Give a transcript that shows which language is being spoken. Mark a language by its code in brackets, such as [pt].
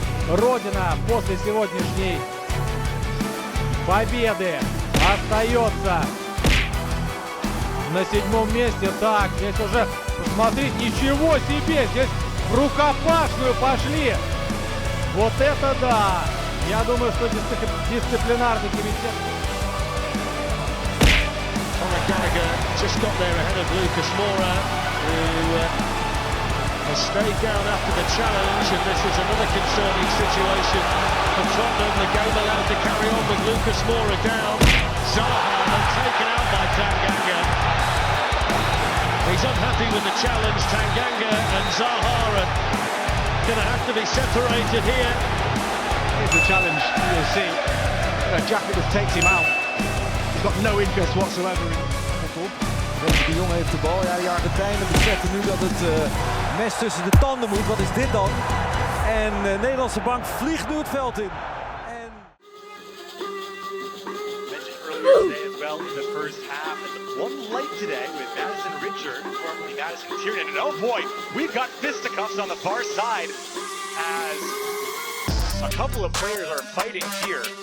[ru] Родина после сегодняшней победы остается на 7-м месте. Так, здесь уже, посмотрите, ничего себе. Здесь в рукопашную пошли. Вот это да. Я думаю, что дисциплинарный комитет. [en] Gallagher just got there ahead of Lucas Moura, who has stayed down after the challenge, and this is another concerning situation for Tottenham. The game allowed to carry on with Lucas Moura down. Zaha taken out by Tanganga. He's unhappy with the challenge. Tanganga and Zaha are going to have to be separated here. Here's the challenge, you'll see. Jacket just takes him out. He's got no interest whatsoever in football. [nl] De Jong heeft de bal. Ja, de Argentijnen beseffen nu dat het mes tussen de tanden moet. Wat is dit dan? En de Nederlandse bank vliegt nu het veld in. [en] As well in the first half, and one late today with Madison Richard, formerly Madison Tiernan, and oh boy, we've got fisticuffs on the far side as a couple of players are fighting here.